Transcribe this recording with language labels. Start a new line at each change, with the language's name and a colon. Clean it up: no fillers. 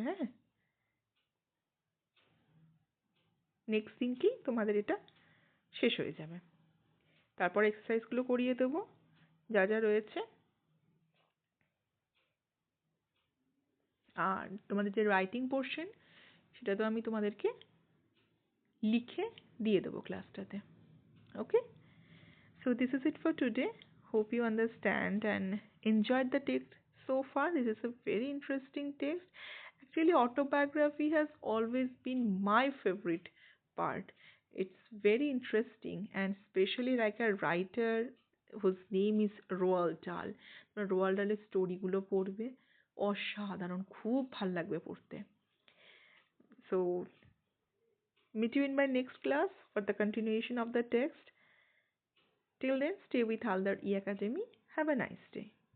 Bangla: হ্যাঁ, নেক্সট দিনকেই তোমাদের এটা শেষ হয়ে যাবে। তারপর এক্সারসাইজগুলো করিয়ে দেবো যা যা রয়েছে, আর তোমাদের যে রাইটিং পোর্শন সেটা তো আমি তোমাদেরকে লিখে দিয়ে দেবো ক্লাসটাতে।
English: Okay, so this is it for today. Hope you understand and enjoyed the text so far. This is a very interesting text. Actually, autobiography has always been my favorite part. It's very interesting, and especially like a writer whose name is Roald Dahl.
Bangla: Roald Dahl-এর স্টোরিগুলো পড়বে, অসাধারণ, খুব ভাল লাগবে পড়তে।
English: So meet you in my next class for the continuation of the text. Till then, stay with Haldar E Academy. Have a nice day.